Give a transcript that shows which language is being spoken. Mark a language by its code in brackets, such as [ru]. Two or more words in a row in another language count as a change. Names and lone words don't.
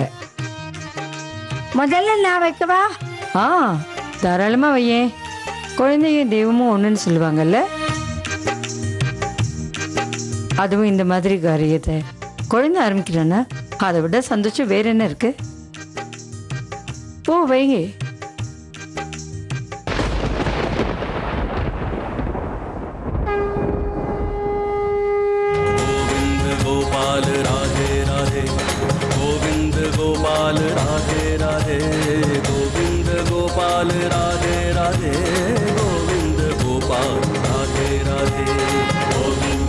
[ta] முதல்ல நான் வைக்கவா? ஆ, தாராளமா வையே. குழந்தையும் தெய்வமும் ஒண்ணுன்னு சொல்லுவாங்கல்ல. அதுவும் இந்த மாதிரி காரியத்தை குழந்தை ஆரம்பிக்கிறானா அதை விட சந்தோஷம் வேற என்ன இருக்கு? போ வைங்க. [hi] गोपाल राधे राधे गोविंद गोपाल राधे राधे गोविंद गोपाल राधे राधे गोविंद गोपाल राधे राधे गोविंद